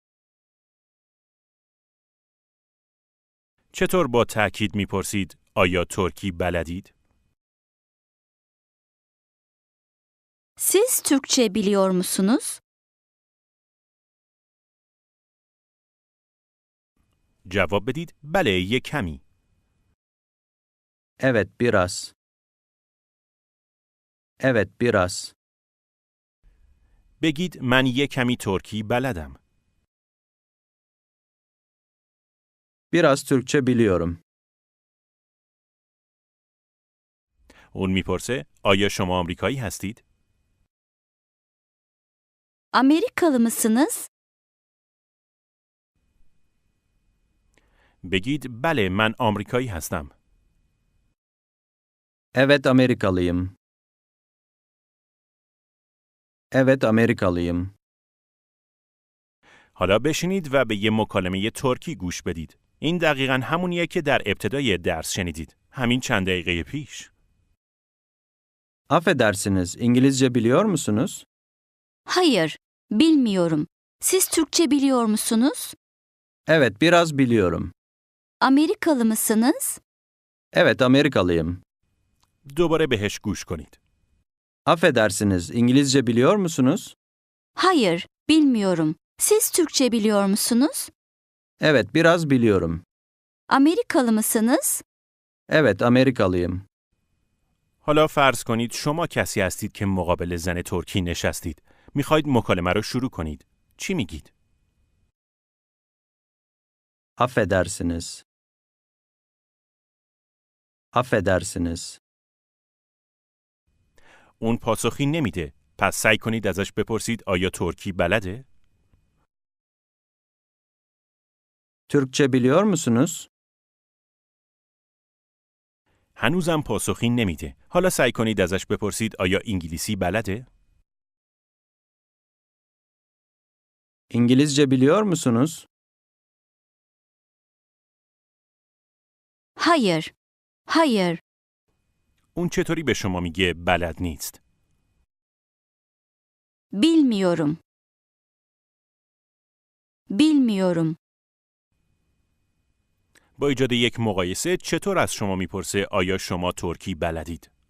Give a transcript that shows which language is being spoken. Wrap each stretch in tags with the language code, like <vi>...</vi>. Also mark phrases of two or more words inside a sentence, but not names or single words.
<fa>چطور با تأکید میپرسید آیا ترکی بلدید؟</fa> <tr>Siz Türkçe biliyor musunuz?</tr> <fa>جواب بدید بله یک کمی.</fa> <tr>Evet, biraz. Evet, biraz.</tr> <fa>بگید من یک کمی ترکی بلدم.</fa> <tr>Biraz Türkçe biliyorum.</tr> <fa>اون میپرسه آیا شما آمریکایی هستید؟</fa> <tr>Amerikalı mısınız?</tr> <fa>بگید بله من آمریکایی هستم.</fa> <tr>Evet, Amerikalıyım. Evet, Amerikalıyım.</tr> <fa>حالا بشینید و به یه مکالمه ترکی گوش بدید. این دقیقاً همونیه که در ابتدای درس شنیدید. همین چند دقیقه پیش.</fa> <tr>Affedersiniz, İngilizce biliyor musunuz? Hayır, bilmiyorum. Siz Türkçe biliyor musunuz? Evet, biraz biliyorum. Amerikalı mısınız? Evet, Amerikalıyım.</tr> <fa>دوباره بهش گوش کنید.</fa> <tr>Affedersiniz, İngilizce biliyor musunuz? Hayır, bilmiyorum. Siz Türkçe biliyor musunuz? Evet, biraz biliyorum. Amerikalı mısınız? Evet, Amerikalıyım.</tr> <fa>حالا فرض کنید شما کسی هستید که مقابل زن ترکی نشستید. میخواید مکالمه رو شروع کنید. چی میگید؟</fa> <tr>Affedersiniz. Affedersiniz.</tr> <fa>اون پاسخی نمیده. پس سعی کنید ازش بپرسید آیا ترکی بلده؟</fa> <tr>Türkçe biliyor musunuz?</tr> <fa>هنوزم پاسخی نمیده. حالا سعی کنید ازش بپرسید آیا انگلیسی بلده؟</fa> <tr>İngilizce biliyor musunuz? Hayır, hayır.</tr> <fa>اون چطوری به شما میگه بلد نیست؟</fa> <tr>Bilmiyorum. Bilmiyorum.</tr> <fa>با ایجاد یک مقایسه چطور از شما میپرسه آیا شما ترکی بلدید؟</fa>